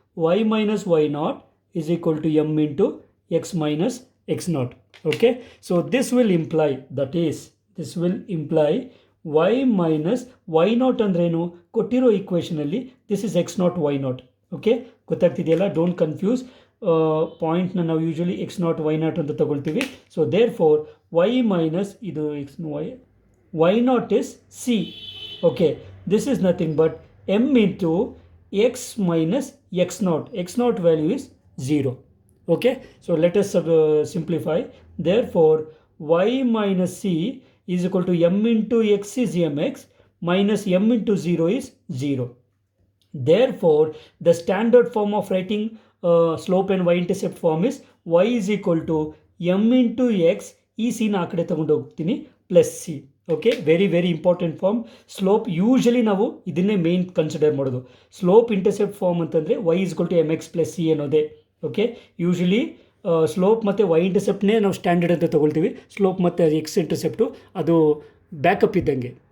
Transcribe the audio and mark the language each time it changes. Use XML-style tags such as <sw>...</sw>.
<en>y minus y naught is equal to m into x minus x naught. Okay, so this will imply, that is, this will imply y minus y naught</en> <kn>ಅಂದ್ರೇನು, ಕೊಟ್ಟಿರೋ equation ಅಲ್ಲಿ</kn> <en>This is x naught y naught. Okay,</en> <kn>ಗೊತ್ತಾಗ್ತಿದೆಯಲ್ಲ,</kn> <en>Don't confuse.</en> <kn>ಪಾಯಿಂಟ್ನ ನಾವು usually X not why not ಅಂತ ತಗೊಳ್ತೀವಿ.</kn> <en>So therefore y minus ಇದು x y naught is c. Okay, this is nothing but m into x minus x naught. X naught value is 0. Okay, so let us simplify. Therefore y minus c is equal to m into x is mx minus m into 0 is 0. Therefore the standard form of writing slope and y-intercept form is y is equal to m into x,</en> <kn>ಈ C ನ ಆ ಕಡೆ ತಗೊಂಡು ಹೋಗ್ತೀನಿ,</kn> <en>Plus c. Okay, very very important form. Slope usually</en> <kn>ನಾವು ಇದನ್ನೇ</kn> <en>Main consider ಮಾಡೋದು. Slope intercept form ಅಂತಂದರೆ y is equal to m x plus c ಅನ್ನೋದೇ. Okay, usually slope ಮತ್ತು y ಇಂಟರ್ಸೆಪ್ಟ್ನೇ</en> <kn>ನಾವು ಸ್ಟ್ಯಾಂಡರ್ಡ್ ಅಂತ ತೊಗೊಳ್ತೀವಿ.</kn> <en>Slope ಮತ್ತು x intercept ಅದು backup ಇದ್ದಂಗೆ.</en>